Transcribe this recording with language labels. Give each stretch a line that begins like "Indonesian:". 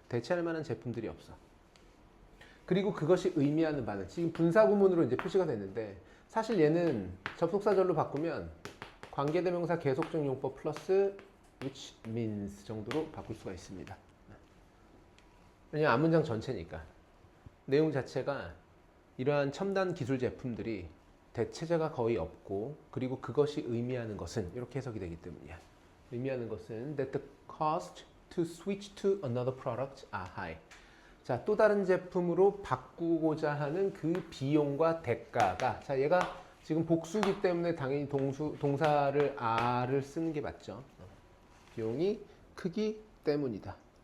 Korean: 대체할 만한 제품들이 없어. 그리고 그것이 의미하는 바는 지금 분사구문으로 이제 표시가 됐는데 사실 얘는 접속사절로 바꾸면 관계대명사 계속적 용법 플러스
English: which means
Korean: 정도로 바꿀 수가 있습니다. 왜냐면 앞문장 전체니까. 내용 자체가 이러한 첨단 기술 제품들이 대체제가 거의 없고 그리고 그것이 의미하는 것은 이렇게 해석이 되기 때문이야. 의미하는 것은
English: that the cost to switch to another product are high.
Korean: 자, 또 다른 제품으로 바꾸고자 하는 그 비용과 대가가 자, 얘가 지금 복수기 때문에 당연히 동사를 are를 쓰는 게 맞죠. 비용이 크기 때문이다.